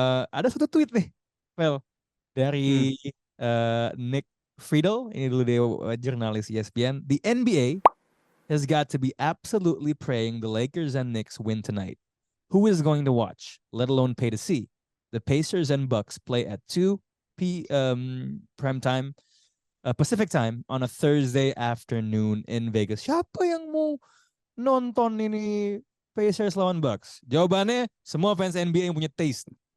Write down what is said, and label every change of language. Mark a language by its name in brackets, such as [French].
[Indonesian] Ada satu tweet nih, Vel, dari Nick Friedel, ini dulu dia jurnalis ESPN. [English] The NBA has got to be absolutely praying the Lakers and Knicks win tonight. Who is going to watch, let alone pay to see? The Pacers and Bucks play at 2 prime time, Pacific time on a Thursday afternoon in Vegas. [Indonesian] Siapa yang mau nonton ini Pacers lawan Bucks? Jawabannya semua fans NBA yang punya taste.